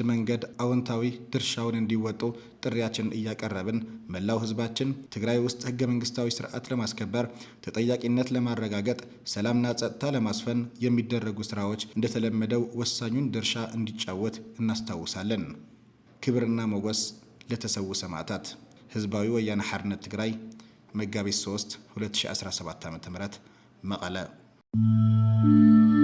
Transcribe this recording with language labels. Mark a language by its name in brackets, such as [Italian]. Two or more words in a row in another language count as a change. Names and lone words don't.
[Amharic] መንገድ አዎንታዊ ድርሻውን እንዲወጡ ጥሪያችንን እያቀረብን መላው ህዝባችን ትግራይ ውስጥ ህገ መንግስታዊ ስርዓት ለማስከበር ተጠያቂነት ለማረጋገጥ ሰላምና ጸጥታ ለማስፈን የሚደረጉ ስራዎች እንደተለመደው ወሳኙን ድርሻ እንዲጫወት እናስታውሳለን። ክብርና ሞገስ ለተሰዉ ሰማዕታት። ህዝባዊ ወያነ ሓርነት ትግራይ መጋቢት 3 2017 ዓ.ም መቐለ